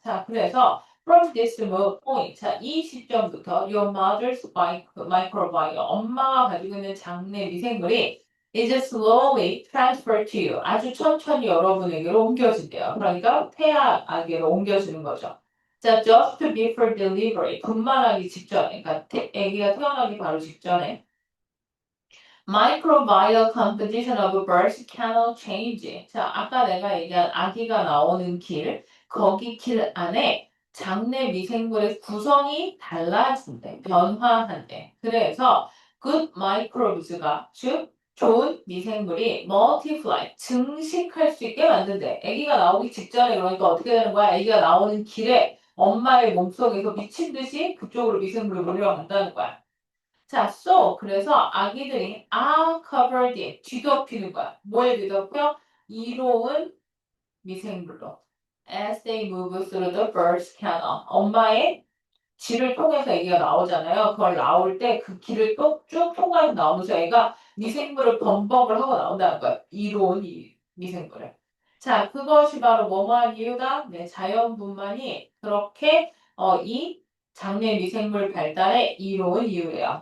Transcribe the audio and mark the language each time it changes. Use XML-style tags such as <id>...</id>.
<en>자, 그래서 from this point,</en> <ko>자, 이 시점부터</ko> <en>your mother's microbiome,</en> <ko>엄마가 가지고 있는 장내 미생물이</ko> <en>is slowly transferred to you.</en> <ko>아주 천천히 여러분에게로 옮겨진대요. 그러니까 태아에게로 옮겨지는 거죠.</ko> <en>자, just before delivery,</en> <ko>분만하기 직전에, 그러니까 아기가 태어나기 바로 직전에</ko> <en>microbial composition of birth cannot change.</en> <ko>자, 아까 내가 얘기한 아기가 나오는 길, 거기 길 안에 장내 미생물의 구성이 달라진대, 변화한대. 그래서</ko> <en>good microbes</en> <ko>가 즉 좋은 미생물이 multiply, 증식할 수 있게 만든대. 아기가 나오기 직전에 그러니까 어떻게 되는 거야? 아기가 나오는 길에 엄마의 몸속에서 미친 듯이 그쪽으로 미생물이 몰려간다는 거야. 자, so 그래서 아기들이</ko> <en>are covered in</en> <ko>뒤덮이는 거야. 뭐에 뒤덮여? 이로운 미생물로.</ko> <en>As they move through the birth canal.</en> <ko>엄마의 질을 통해서 애기가 나오잖아요. 그걸 나올 때 그 길을 쭉 통과해서 나오면서 애가 미생물을 범벅을 하고 나온다는 거야. 이로운 이 미생물을. 자, 그것이 바로 뭐뭐한 이유다? 네, 자연분만이 그렇게 이 장내 미생물 발달에 이로운 이유래요.</ko>